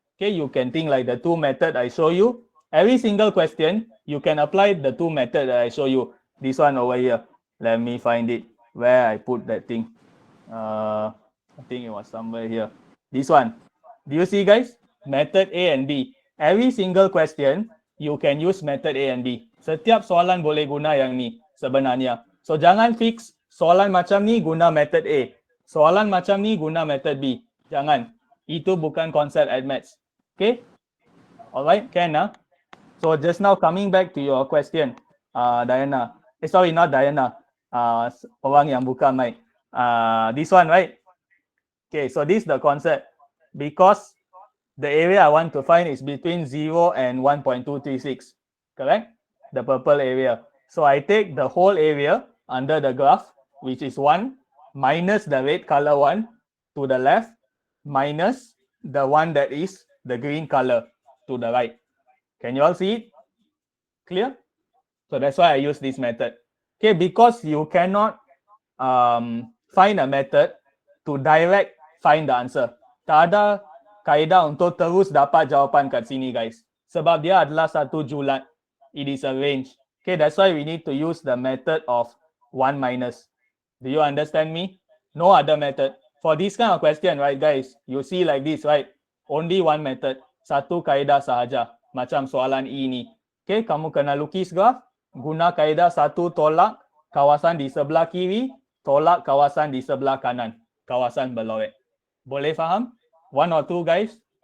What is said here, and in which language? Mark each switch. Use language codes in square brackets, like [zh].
[en] Okay, you can think like the two method I show you. Every single question, you can apply the two method that I show you. This one over here. Let me find it where I put that thing. I think it was somewhere here. This one. Do you see, guys? Method A and B. Every single question, you can use method A and B. [ms] Setiap soalan boleh guna yang ni sebenarnya. So, jangan fix soalan macam ni guna method A. Soalan macam ni guna method B. Jangan. Itu bukan konsep at maths. Okay? [en] Alright, can So, just now coming back to your question, Diana. Sorry, not Diana. [ms] Orang yang buka mic. [en] This one, right? Okay, so this is the concept. Because the area I want to find is between 0 and 1.236, correct? The purple area. So I take the whole area under the graph, which is 1, minus the red color one to the left, minus the one that is the green color to the right. Can you all see it? Clear? So that's why I use this method. Okay, because you cannot find a method to direct find the answer. [ms] Tak ada kaedah untuk terus dapat jawapan kat sini, guys. Sebab dia adalah satu julat. [en] It is a range. Okay, that's why we need to use the method of 1 minus. Do you understand me? No other method. For this kind of question, right, guys, you see like this, right? Only one method. [ms] Satu kaedah sahaja. Macam soalan E ni. Okay, kamu kena lukis graf. Guna kaedah satu tolak kawasan di sebelah kiri, tolak kawasan di sebelah kanan. Kawasan berlorek. Boleh faham? [en] One or two, guys?